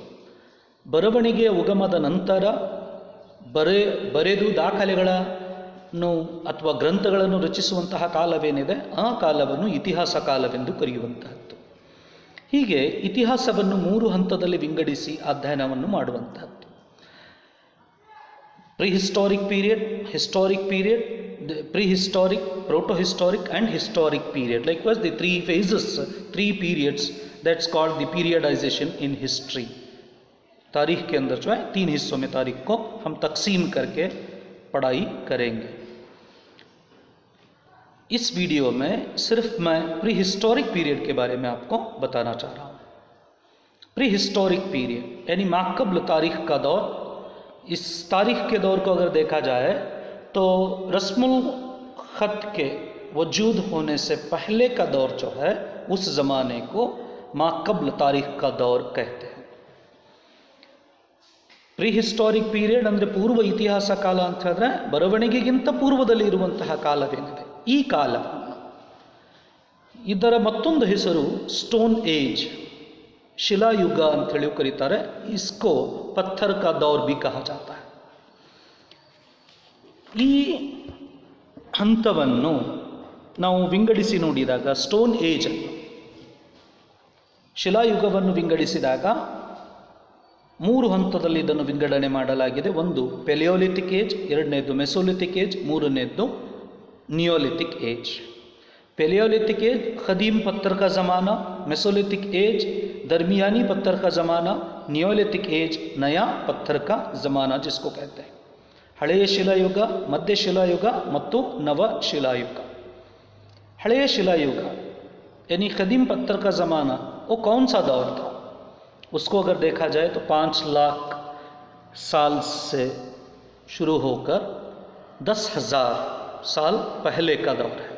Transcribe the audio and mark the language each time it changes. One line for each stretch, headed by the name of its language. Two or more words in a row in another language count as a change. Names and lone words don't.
Kannada: ಬರವಣಿಗೆಯ ಉಗಮದ ನಂತರ ಬರೆದು ದಾಖಲೆಗಳನ್ನು ಅಥವಾ ಗ್ರಂಥಗಳನ್ನು ರಚಿಸುವಂತಹ ಕಾಲವೇನಿದೆ ಆ ಕಾಲವನ್ನು ಇತಿಹಾಸ ಕಾಲವೆಂದು ಕರೆಯುವಂತಹದ್ದು. ಹೀಗೆ ಇತಿಹಾಸವನ್ನು 3 ಹಂತದಲ್ಲಿ ವಿಂಗಡಿಸಿ ಅಧ್ಯಯನವನ್ನು ಮಾಡುವಂತಹದ್ದು.
English: prehistoric period, historic period, prehistoric, protohistoric and historic period. Likewise the 3 phases, 3 periods, that's called the periodization in history.
Urdu: تاریخ کے اندر جو ہے 3 حصوں میں تاریخ کو ہم تقسیم کر کے پڑھائی کریں گے. اس ویڈیو میں صرف میں
English: pre historic period
Urdu: کے بارے میں آپ کو بتانا چاہ رہا ہوں.
English: pre historic period
Urdu: یعنی ماقبل تاریخ کا دور. اس تاریخ کے دور کو اگر دیکھا جائے تو رسم الخط کے وجود ہونے سے پہلے کا دور جو ہے اس زمانے کو ماقبل تاریخ کا دور کہتے ہیں.
English: pre historic period
Kannada: ಅಂದರೆ ಪೂರ್ವ ಇತಿಹಾಸ ಕಾಲ ಅಂತ ಹೇಳಿದ್ರೆ ಬರವಣಿಗೆಗಿಂತ ಪೂರ್ವದಲ್ಲಿ ಇರುವಂತಹ ಕಾಲವೇನಿದೆ ಈ ಕಾಲವನ್ನು, ಇದರ ಮತ್ತೊಂದು ಹೆಸರು
English: stone age,
Kannada: ಶಿಲಾಯುಗ ಅಂಥೇಳಿ ಕರೀತಾರೆ.
Urdu: اسکو پتھر کا دور بھی کہا جاتا ہے.
Kannada: ಈ ಹಂತವನ್ನು ನಾವು ವಿಂಗಡಿಸಿ ನೋಡಿದಾಗ
English: stone age
Kannada: ಅನ್ನು, ಶಿಲಾಯುಗವನ್ನು ವಿಂಗಡಿಸಿದಾಗ 3 ಹಂತದಲ್ಲಿ ಇದನ್ನು ವಿಂಗಡಣೆ ಮಾಡಲಾಗಿದೆ. ಒಂದು
English: paleolithic age,
Kannada: ಎರಡನೇದು
English: mesolithic age,
Kannada: ಮೂರನೇದು
English: neolithic age. paleolithic age
Urdu: قدیم پتھر کا زمانہ,
English: mesolithic age
Urdu: درمیانی پتھر کا زمانہ,
English: neolithic age
Urdu: نیا پتھر کا زمانہ جس کو کہتے ہیں.
Kannada: हಳೆಯ ಶಿಲಾಯುಗ, मध्य ಶಿಲಾಯುಗ ಮತ್ತು ನವ ಶಿಲಾಯುಗ. ಹಳೆಯ ಶಿಲಾಯುಗ
Urdu: یعنی قدیم پتھر کا زمانہ وہ کون سا دور تھا? اس کو اگر دیکھا جائے تو 5 لاکھ سال سے شروع ہو کر 10,000 سال پہلے کا دور ہے.